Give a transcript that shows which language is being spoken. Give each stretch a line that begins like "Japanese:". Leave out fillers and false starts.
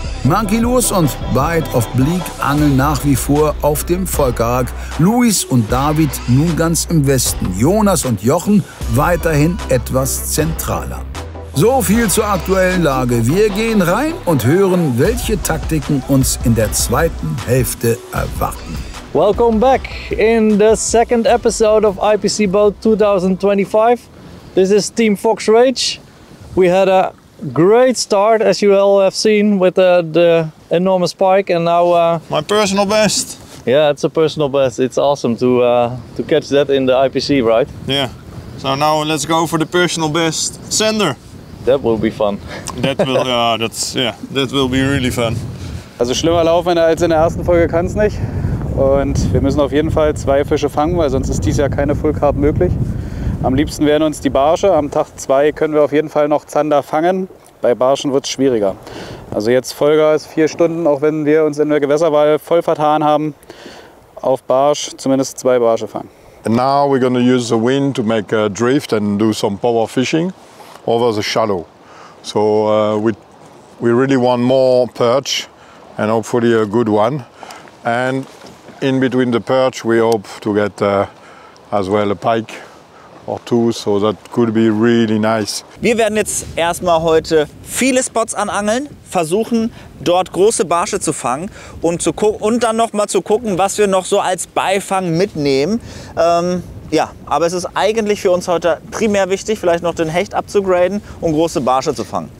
German: Monkey Lures und Bite of Bleak angeln nach wie vor auf dem Volkerak, Luis und David nun ganz im Westen, Jonas und Jochen weiterhin etwas zentraler. So viel zur aktuellen Lage. Wir gehen rein und hören, welche Taktiken uns in der zweiten Hälfte erwarten.
English: Welcome back in the 2nd episode of IPC Boat 2025. This is Team Fox Rage. We had a great start, as you all have seen, with the enormous pike, and now My personal best. yeah, it's a personal best. It's awesome to catch that in the IPC, right? Yeah. So now let's go for the personal best sender. That will be fun. That will, that will be really fun.
German: Also schlimmer laufen als in der ersten Folge kann es nicht. Und wir müssen auf jeden Fall 2 Fische fangen, weil sonst ist dies Jahr keine Full Carp möglich. Am liebsten wären uns die Barsche. Am Tag 2 können wir auf jeden Fall noch Zander fangen. Bei Barschen wird es schwieriger. Also jetzt Vollgas 4 Stunden, auch wenn wir uns in der Gewässerwahl voll vertan haben. Auf Barsch zumindest 2 Barsche fangen.
English: And now we're going to use the wind to make a drift and do some power fishing over the shallow. So we really want more perch and hopefully a good one. And in between the perch we hope to get as well a pike or 2, so that could be really nice.
German: Wir werden jetzt erstmal heute viele Spots anangeln, versuchen dort große Barsche zu fangen und, und dann noch mal zu gucken, was wir noch so als Beifang mitnehmen. Ja, aber es ist eigentlich für uns heute primär wichtig, vielleicht noch den Hecht abzugraden und große Barsche zu fangen.